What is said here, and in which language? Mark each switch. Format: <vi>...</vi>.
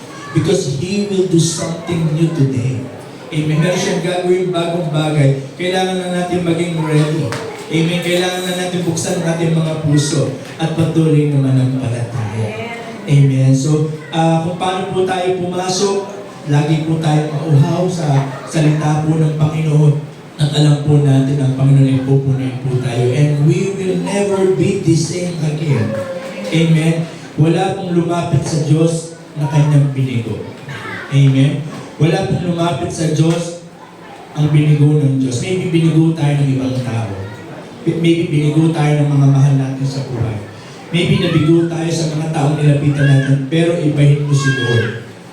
<en>Because He will do something new today. Amen.</en> <tl>Meron siyang gagawin bagong bagay. Kailangan na natin maging ready. Amen. Kailangan na natin buksan natin mga puso at patuloy naman ang palataya. Amen. So, kung paano po tayo pumasok, lagi po tayo mauhaw sa salita po ng Panginoon. At alam po natin ang Panginoon ay pupunin po tayo.</tl> <en>And we will never be the same again. Amen.</en> <tl>Wala pong lumapit sa Diyos na kanyang binigo. Amen? Wala pong lumapit sa Diyos ang binigo ng Diyos. Maybe binigo tayo ng ibang tao. Maybe binigo tayo ng mga mahal natin sa buhay. Maybe nabigo tayo sa mga taong nilapitan natin, pero ibahin mo si Lord.</tl>